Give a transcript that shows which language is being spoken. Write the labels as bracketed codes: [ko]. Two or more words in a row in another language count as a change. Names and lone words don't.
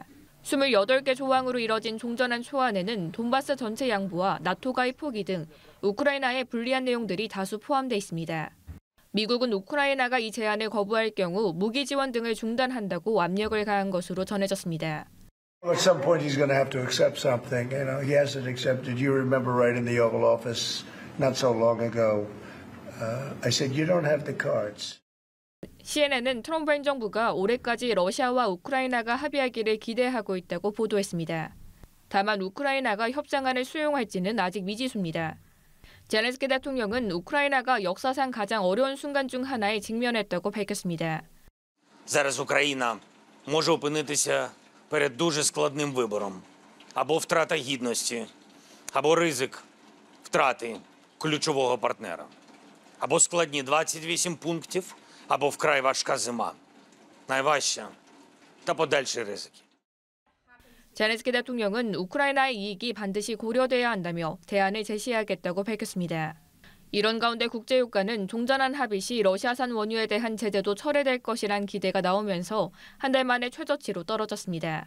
[ko] 28개 조항으로 이뤄진 종전한 초안에는 돈바스 전체 양보와 나토 가입 포기 등 우크라이나에 불리한 내용들이 다수 포함돼 있습니다. 미국은 우크라이나가 이 제안을 거부할 경우 무기 지원 등을 중단한다고 압력을 가한 것으로 전해졌습니다. [en] At some point he's going to have to accept something. You know, he hasn't accepted. You remember right in the Oval Office not so long ago, I said you don't have the cards. [ko] CNN은 트럼프 행정부가 올해까지 러시아와 우크라이나가 합의하기를 기대하고 있다고 보도했습니다. 다만 우크라이나가 협상안을 수용할지는 아직 미지수입니다. 젤렌스키 대통령은 우크라이나가 역사상 가장 어려운 순간 중 하나에 직면했다고 밝혔습니다. [uk] Зараз Україна може опинитися перед дуже складним вибором. Або втрата гідності, або ризик втрати ключового партнера. Або складні 28 пунктів, або вкрай важка зима. Найважча та подальші ризики. [ko] 젤렌스키 대통령은 우크라이나의 이익이 반드시 고려돼야 한다며 대안을 제시하겠다고 밝혔습니다. 이런 가운데 국제유가는 종전한 합의 시 러시아산 원유에 대한 제재도 철회될 것이란 기대가 나오면서 한 달 만에 최저치로 떨어졌습니다.